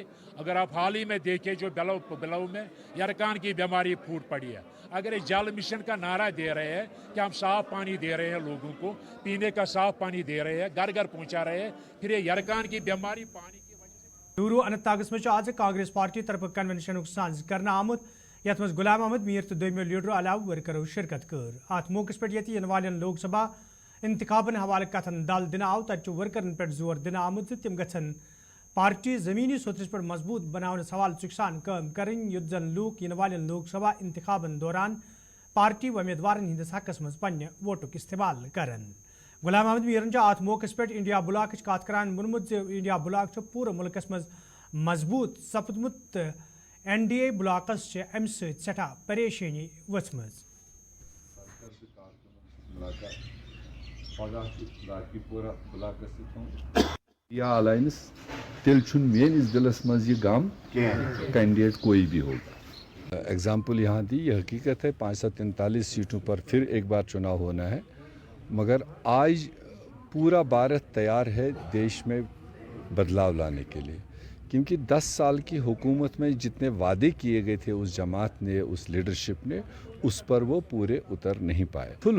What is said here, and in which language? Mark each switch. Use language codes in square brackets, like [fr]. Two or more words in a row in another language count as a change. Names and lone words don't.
[hi] अगर आप हाल ही में देखें जो बिलव में यरकान की बीमारी फूट पड़ी है, अगर ये जल मिशन का नारा दे रहे हैं कि हम साफ पानी दे रहे हैं, लोगों को पीने का साफ पानी दे रहे हैं, घर घर पहुंचा रहे हैं, फिर ये यरकान की बीमारी पानी की वजह से। [ks] दूरू अनंतनागस में आज कांग्रेस पार्टी तरफ कन्वेंशन साज कर आमुत यथ मज गुलाम अहमद मीर तो दोमियो लीडर अलाव वर्करों शिरकत कर। अत मौके पे इन वाले लोकसभा इंतखाबन हवाले कथन दल दिन आव तत वर्करन पे जोर दिन आमुत तम गन पार्टी जमीनी सोतरस पर मजबूत बनाने सवाल चुकसान काम कर युद्ध जन लूक इन वाले लोकसभा इंतखाबन दौरान पार्टी उम्मीदवार हंदिस हकस मज पन्ने वोटुक इस्तेमाल करन। गुलाम अहमद मीरन अत मौके पे इंडिया ब्लॉक कत करान वोनमुत इंडिया ब्लॉक पूरे मुल्कस मज मजबूत सपदमुत NDA ब्लॉकस अम सठा परेशानी वचमज। या अलायंस तिल मेनिस दिलस मज यह गम कैंडिडेट [hi] कोई भी होगा। एग्जाम्पल यहाँ दी, यह हकीकत है 543 सीटों पर फिर एक बार चुनाव होना है, मगर आज पूरा भारत तैयार है देश में बदलाव लाने के लिए, क्योंकि 10 साल की हुकूमत में जितने वादे किए गए थे उस जमात ने, उस लीडरशिप ने, उस पर वो पूरे उतर नहीं पाए।